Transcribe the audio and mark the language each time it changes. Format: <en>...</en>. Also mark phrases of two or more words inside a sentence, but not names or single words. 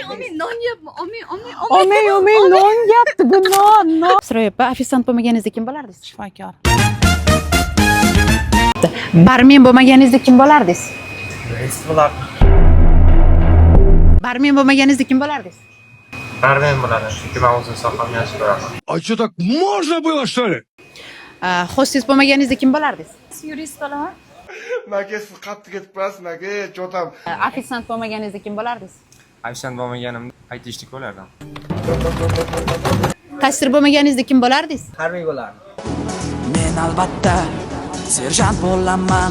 <tr>non yapma. Omi. Omi non yaptı bu non.</tr> <uz>Kusura bakma, ofisant bo'lmaganingizda kim bo'lardingiz? Shifokor. Barmen bo'lmaganingizda kim bo'lardingiz? Reis bo'lardim. Barmen bo'lmaganingizda kim bo'lardingiz? Barmen bo'lardim. Chunki men o'zim sohamni yaxshi ko'raman.</uz> <ru>А что, так можно было, что ли?</ru> <uz>Hostes bo'lmaganingizda kim bo'lardingiz? Yurist bo'laman. Maka siz qattiq ketib qolasiz, maka, cho'tam. Ofisant bo'lmaganingizda kim bo'lardingiz? Ofisant bo'lmaganimda haydashlik bo'lardim. Kassir bo'lmaganingizda kim bo'lardingiz? Harbiy bo'lardim. Men albatta serjant bo'laman.</uz>